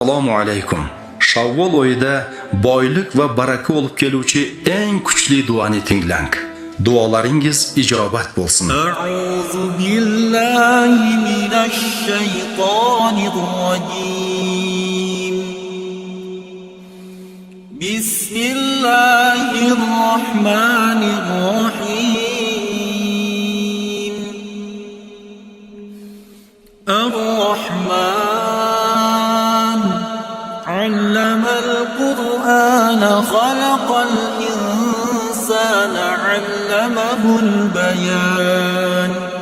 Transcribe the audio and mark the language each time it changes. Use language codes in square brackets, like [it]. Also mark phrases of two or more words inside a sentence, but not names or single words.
[uz] Assalomu alaykum. Shavvol oyida boylik va baraka olib keluvchi eng kuchli duoni tinglang. Duolaringiz ijobat bo'lsin. [ar] أعوذ بالله من الشيطان الرجيم. بسم الله الرحمن الرحيم. الرحمن علم القرآن خلق الإنسان علمه البيان.